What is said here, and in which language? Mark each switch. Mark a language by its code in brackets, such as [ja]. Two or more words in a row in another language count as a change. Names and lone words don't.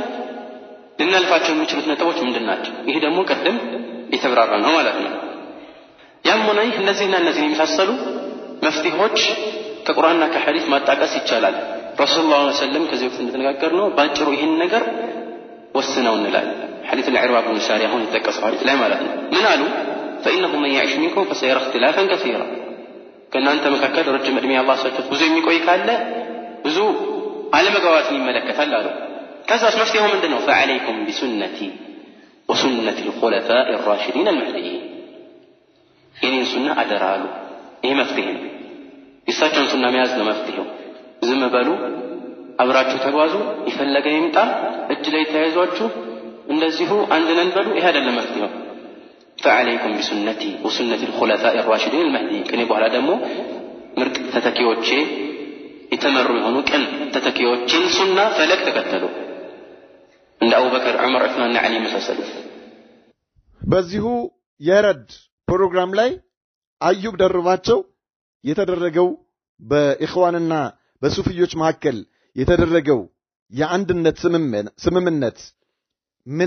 [am] ልናልፋቸው የሚችሉት ነጥቦች ምንድናቸው? ይሄ ደግሞ ቀደም የተብራራ ነው ማለት ነው። ያም ሆነ ይህ እነዚህና እነዚህን የሚመሳሰሉ መፍትሄዎች ከቁርአንና ከሐዲስ ማጣቀስ ይቻላል። [ar] رسول الله صلى الله عليه وسلم [am] ከዚህ በፊት እንደተነጋገርነው ባጭሩ ይህን ነገር ወስነው እንላለን። ሐዲስ العرباض بن سارية አሁን የተጠቀሰው ሐዲስ ላይ ማለት ነው። ምን አሉ? [ar] فإنه من يعيش منكم فسيرى اختلافا كثيرا [am] ከእናንተ መካከል ረጅም ዕድሜ አላህ ሰጥቶት ብዙ የሚቆይ ካለ ብዙ አለመግባባትን ይመለከታል አሉ። ከዛስ መፍትሄው ምንድነው? [ar] فعليكم بسنتي وسنة الخلفاء الراشدين المهديين [am] የኔን ሱና አደራ አሉ። ይሄ መፍትሄ ነው። የእሳቸውን ሱና መያዝ ነው መፍትሄው። ዝም በሉ፣ አብራችሁ ተጓዙ፣ ይፈለገ ይምጣ፣ እጅ ላይ ተያይዟችሁ እንደዚሁ አንድ ነን በሉ፣ ይሄ አይደለም መፍትሄው። [ar] فعليكم بسنتي وسنة الخلفاء الراشدين المهديين [am] ከኔ በኋላ ደግሞ ምርጥ ተተኪዎቼ የተመሩ የሆኑ ቀን ተተኪዎችን ሱና ፈለግ ተከተሉ እንደ አቡበከር፣ ዑመር፣ ዑስማን እና አሊ መሳሰሉት። በዚሁ የረድ ፕሮግራም ላይ አዩብ ደርባቸው የተደረገው በኢኽዋንና በሱፊዮች መካከል የተደረገው የአንድነት ስምምነት ምን